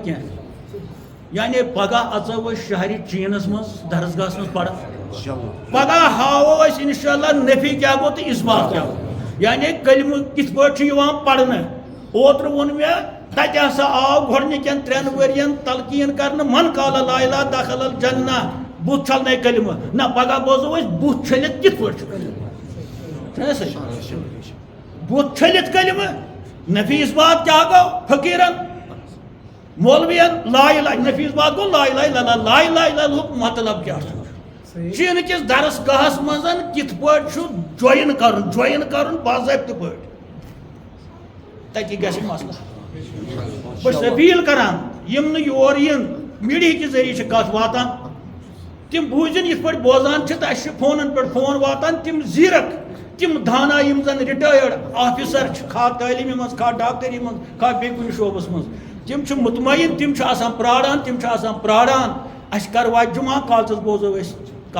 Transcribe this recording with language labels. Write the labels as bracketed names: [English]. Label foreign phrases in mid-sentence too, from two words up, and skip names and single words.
[Kashmiri] کینٛہہ یعنی پگاہ اژو أسۍ شہرِ چیٖنَس منٛز درسگاہَس منٛز پران پگاہ ہاوو أسۍ اِنشاء اللہ نفی کیٛاہ گوٚو تہٕ اِثبات کیٛاہ گوٚو یعنی کلمہٕ کِتھ پٲٹھۍ چھُ یِوان پرنہٕ اوترٕ ووٚن مےٚ تَتہِ ہسا آو گۄڈنِکٮ۪ن 3 ؤرین تلقیٖن کرنہٕ [Arabic] من قال لا اِلہ دخل الجنہ [Kashmiri] بُتھ چھلنے کلمہٕ نہ پگاہ بوزو أسۍ بُتھ چھٔلِتھ کِتھ پٲٹھۍ چھُ کلمہٕ بُتھ چھٔلِتھ کلمہٕ نفی اثبات کیٛاہ گوٚو فقیٖرن مولوین [Arabic] لا اِلہ [Kashmiri] نفی اثبات گوٚو [Arabic] لا اِلہ الا اللہ [Kashmiri] لا اِلہ الا اللہُک مطلب کیٛاہ چھُ چیٖنہٕ کِس درس گاہس منٛز کِتھ پٲٹھۍ چھُ جویِن کرُن باضٲبطہٕ پٲٹھۍ تتی گژھِ مسلہٕ بہٕ چھُس أپیٖل کران یِم نہٕ یور یِن میٖڈیا کہِ ذٔریعہٕ چھِ کتھ واتان تِم بوٗزِن یِتھ پٲٹھۍ بوزان چھِ تہٕ اَسہِ چھِ فونن پٮ۪ٹھ فون واتان تِم زیٖرک تِم دانا یِم زن [English] retired officer [Kashmiri] چھِ کھا تعلیٖمہِ منٛز کھا ڈاکٹری منٛز کھا بیٚیہِ کُنہِ شوبس منٛز تِم چھِ مطمعین تِم چھِ آسان پراران اَسہِ کر واتہِ جُمعہ کالچس بوزو أسۍ